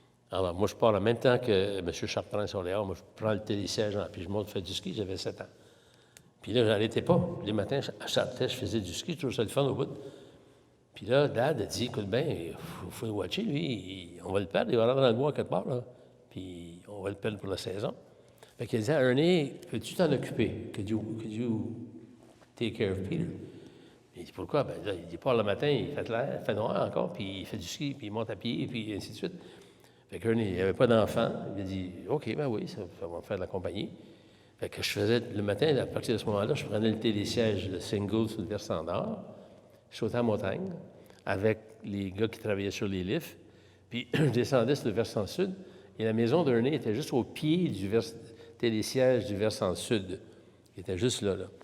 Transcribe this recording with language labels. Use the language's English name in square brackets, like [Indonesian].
[French] Alors, moi, je pars en même temps que M. Chartrand sur les Halles. Moi, je prends le télésiège, puis je monte faire du ski. J'avais 7 ans. Puis là, je n'arrêtais pas. Les matins, à Chartres, je faisais du ski, toujours ça le fun au bout. Puis là, Dad a dit, écoute bien, il faut le watcher, lui. On va le perdre, il va rentrer dans le bois quelque part, là. Puis on va le perdre pour la saison. Fait qu'il a dit à Ernie, peux-tu t'en occuper? [English] Could you take care of Peter? [French] Il dit, pourquoi? Ben là, il part le matin, il fait noir encore, puis il fait du ski, puis il monte à pied, puis ainsi de suite. Fait qu'Ernie, il n'avait pas d'enfant. Il a dit, OK, ben oui, ça va me faire de la compagnie. Fait que je faisais, le matin, à partir de ce moment-là, je prenais le télésiège, le single sur le versant nord, je sautais en montagne avec les gars qui travaillaient sur les lifts, puis je descendais sur le versant sud, et la maison d'Ernie était juste au pied du télésiège du versant sud. Il était juste là.